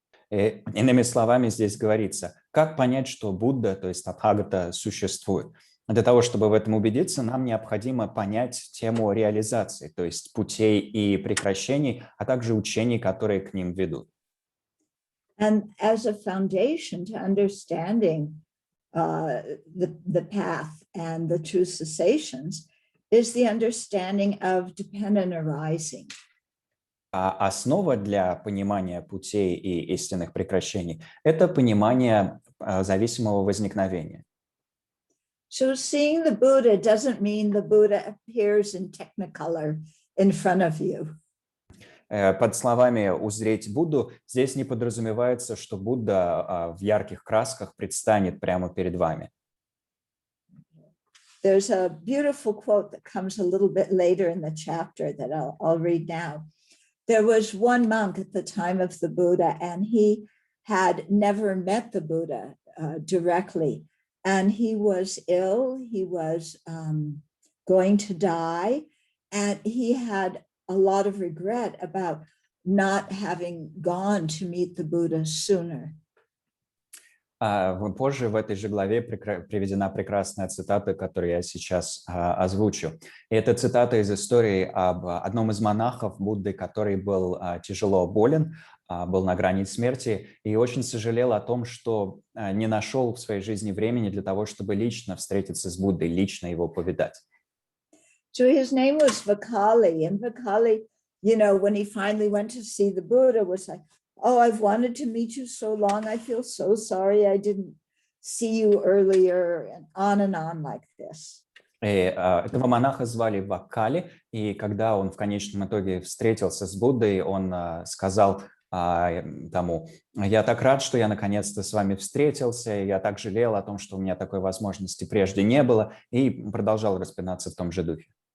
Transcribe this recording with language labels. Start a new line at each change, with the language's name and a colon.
Russian: Иными словами, здесь говорится, как понять, что Будда, то есть Татхагата, существует. Для того, чтобы в этом убедиться, нам необходимо понять тему реализации, то есть путей и прекращений, а также учений, которые к ним ведут.
English: And as a foundation to understanding the path and the true cessations is the understanding of dependent arising.
Russian: А основа для понимания путей и истинных прекращений – это понимание зависимого возникновения.
English: So seeing the Buddha doesn't mean the Buddha appears in technicolor in front of you.
Russian: Под словами «узреть Будду» здесь не подразумевается, что Будда в ярких красках предстанет прямо перед вами.
English: There's a beautiful quote that comes a little bit later in the chapter that I'll read now. There was one monk at the time of the Buddha, and he had never met the Buddha directly. And he was ill, he was going to die, and he had a lot of regret about not having gone to meet the Buddha sooner.
Russian: Позже в этой же главе приведена прекрасная цитата, которую я сейчас озвучу. И это цитата из истории об одном из монахов Будды, который был тяжело болен, был на грани смерти и очень сожалел о том, что не нашел в своей жизни времени для того, чтобы лично встретиться с Буддой, лично его повидать.
English: So his name was Vakali, and Vakali, you know, when he finally went to see the Buddha, was like, oh, I've wanted to meet you so long. I feel so sorry I didn't see you earlier, and on like this.
Russian: Этого монаха звали Ваккали, и когда он в конечном итоге встретился с Буддой, он сказал, тому: «Я так рад, что я наконец-то с вами встретился, и я так жалел о том, что у меня такой возможности прежде не было», и продолжал распинаться в том же духе.